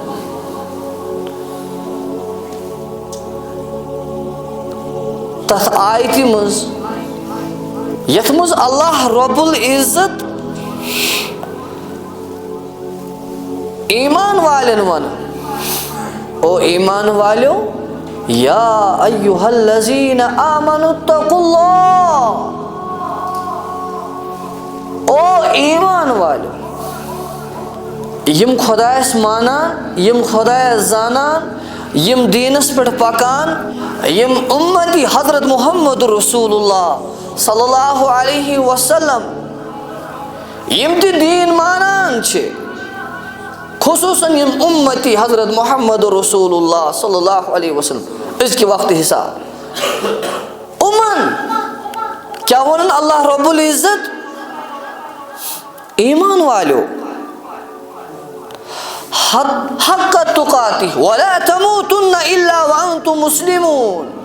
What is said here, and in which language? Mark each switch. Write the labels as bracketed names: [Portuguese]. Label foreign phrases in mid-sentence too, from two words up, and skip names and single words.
[Kashmiri] تتھ آیتہِ منٛز یتھ منٛز اللہ رب العزت ایمان والٮ۪ن ونان, او ایمان والیو, [Arabic] یا ایُہا الذین آمنوا اتقوا اللہ, [Kashmiri] او ایمان والیو, یم خۄدایس مانان, یم خۄدایس زانان, یم دیٖنس پٮ۪ٹھ پکان, یم اُمتی حضرت محمد رسول اللہ [Arabic] صلی اللہ علیہ وسلم, [Kashmiri] یم تہِ دیٖن مانان چھِ, خصوٗصاً یم اُمتی حضرت محمد رسول اللہ [Arabic] صلی اللہ علیہ وسلم. [Kashmiri] أزکہِ وقتہٕ حساب یِمن کیٛاہ ووٚنُن اللہ رب العزت, ایمان والیو, [Arabic] حق تقاتہ ولا تموتن الا وانتم مسلمون.